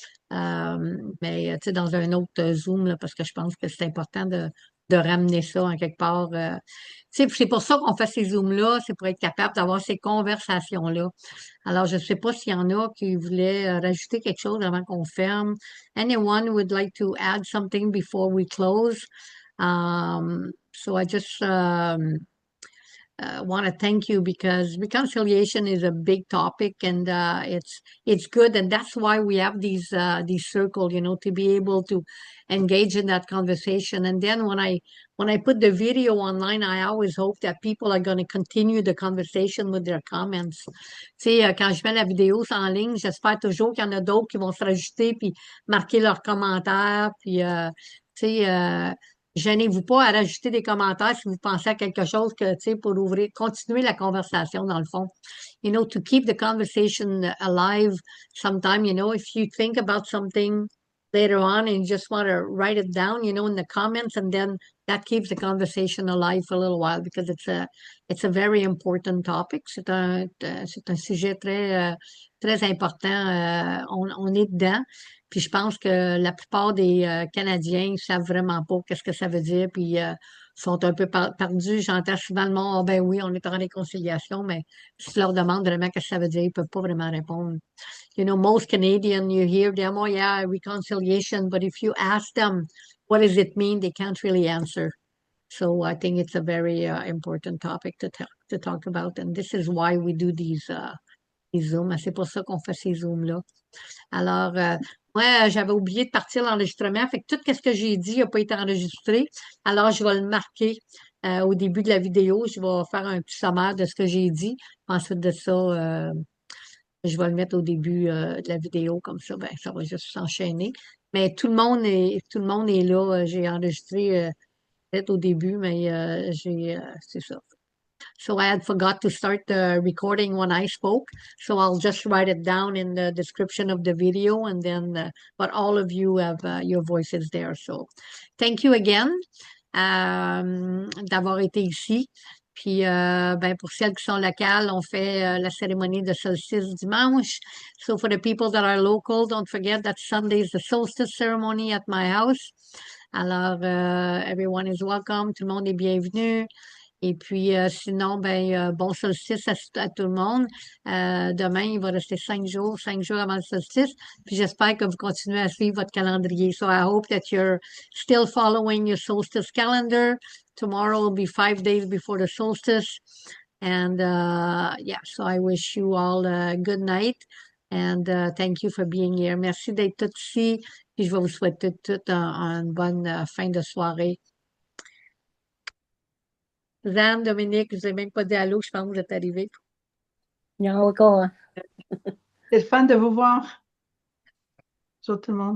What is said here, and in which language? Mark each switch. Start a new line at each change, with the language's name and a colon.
French: Mais tu sais, dans un autre Zoom, là, parce que je pense que c'est important de ramener ça en quelque part. Tu sais, c'est pour ça qu'on fait ces Zooms-là, c'est pour être capable d'avoir ces conversations-là. Alors, je ne sais pas s'il y en a qui voulaient rajouter quelque chose avant qu'on ferme.
English: Anyone would like to add something before we close? So I just want to thank you because reconciliation is a big topic and it's good, and that's why we have these circles, you know, to be able to engage in that conversation. And then when I put the video online, I always hope that people are going to continue the conversation with their comments.
French: Tu sais, quand je mets la vidéo en ligne, j'espère toujours qu'il y en a d'autres qui vont se rajouter puis marquer leurs commentaires, puis tu sais. Gênez-vous pas à rajouter des commentaires si vous pensez à quelque chose que, tu sais, pour continuer la conversation dans le fond.
English: You know, to keep the conversation alive sometime, you know, if you think about something later on and you just want to write it down, you know, in the comments, and then that keeps the conversation alive for a little while because it's a very important topic.
French: C'est un sujet très important. On est dedans. Puis je pense que la plupart des Canadiens ne savent vraiment pas qu'est-ce que ça veut dire, puis sont un peu perdus. J'entends souvent le monde, ah ben oui, on est en réconciliation, mais si tu leur demandes vraiment qu'est-ce que ça veut dire, ils ne peuvent pas vraiment répondre.
English: You know, most Canadians, you hear them, oh yeah, reconciliation, but if you ask them, what does it mean, they can't really answer. So I think it's a very important topic to talk about, and this is why we do these Zooms.
French: C'est pour ça qu'on fait ces Zooms-là. Alors, moi, j'avais oublié de partir l'enregistrement, fait que tout ce que j'ai dit n'a pas été enregistré. Alors, je vais le marquer au début de la vidéo. Je vais faire un petit sommaire de ce que j'ai dit. Ensuite de ça, je vais le mettre au début de la vidéo, comme ça, ben, ça va juste s'enchaîner. Mais tout le monde est là. J'ai enregistré peut-être au début, mais c'est ça.
English: So I had forgot to start the recording when I spoke. So I'll just write it down in the description of the video, and then, but all of you have your voices there. So thank you again
French: d'avoir été ici. Puis, ben, pour celles qui sont locales, on fait la cérémonie de solstice dimanche.
English: So for the people that are local, don't forget that Sunday is the solstice ceremony at my house. Alors, everyone is welcome.
French: Tout le monde est bienvenu. Et puis, sinon, ben, bon solstice à tout le monde. Demain, il va rester 5 jours avant le solstice. Puis, j'espère que vous continuez à suivre votre calendrier.
English: So, I hope that you're still following your solstice calendar. Tomorrow will be 5 days before the solstice. And, yeah, so I wish you all a good night. And thank you for being here.
French: Merci d'être tous ici. Puis, je vais vous souhaiter toute une bonne fin de soirée. Suzanne, Dominique, je ne vous ai même pas dit allô, je pense que vous êtes arrivés.
English: No, go on.
French: C'est fun de vous voir. Bonjour tout le monde.